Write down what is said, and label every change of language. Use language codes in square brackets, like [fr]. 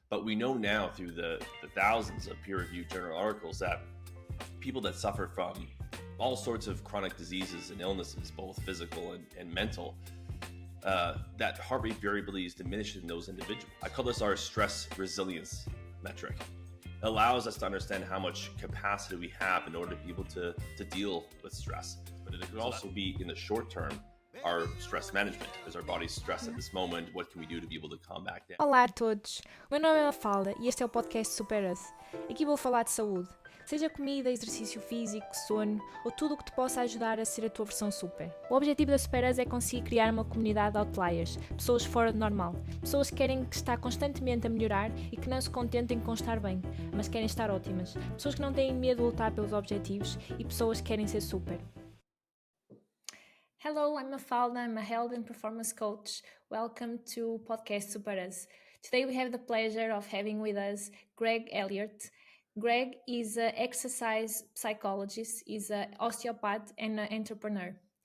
[en] But we know now through the thousands of peer-reviewed journal articles that people that suffer from all sorts of chronic diseases and illnesses, both physical and mental, that heart rate variability is diminished in those individuals. I call this our stress resilience metric. It allows us to understand how much capacity we have in order to be able to deal with stress. But it could also be in the short term, our stress management. Is our body stressed at this moment? What can we do to be able to calm back down? [pt] Olá a todos, o meu nome é Mafalda e este é o podcast SuperUS. Aqui vou falar de saúde, seja comida, exercício físico, sono ou tudo o que te possa ajudar a ser a tua versão super. O objetivo da SuperUS é conseguir criar uma comunidade de outliers, pessoas fora do normal, pessoas que querem estar constantemente a melhorar e que não se contentem com estar bem, mas querem estar ótimas, pessoas que não têm medo de lutar pelos objetivos e pessoas que querem ser super. [en] Hello, I'm Mafalda. I'm a health and performance coach. Welcome to podcast SuperUS. Today we have the pleasure of having with us Greg Elliot. Greg is an exercise psychologist, is an osteopath and an entrepreneur.